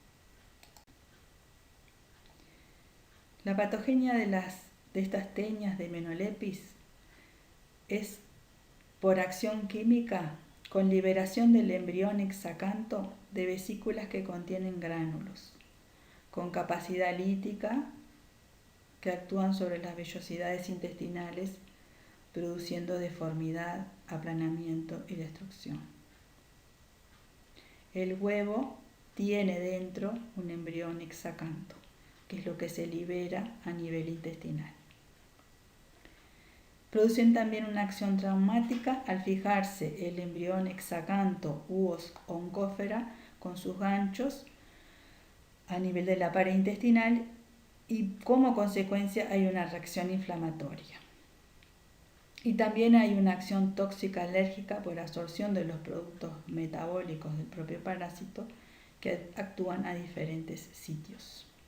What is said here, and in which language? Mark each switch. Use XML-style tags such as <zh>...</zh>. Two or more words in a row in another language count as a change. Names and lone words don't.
<es>La patogenia de estas tenias de Hymenolépis es por acción química con liberación del embrión hexacanto de vesículas que contienen gránulos, con capacidad lítica, que actúan sobre las vellosidades intestinales, produciendo deformidad, aplanamiento y destrucción. El huevo tiene dentro un embrión hexacanto, que es lo que se libera a nivel intestinal. Producen también una acción traumática al fijarse el embrión hexacanto u oncófera con sus ganchos a nivel de la pared intestinal, y como consecuencia hay una reacción inflamatoria. Y también hay una acción tóxica alérgica por absorción de los productos metabólicos del propio parásito, que actúan a diferentes sitios.</es>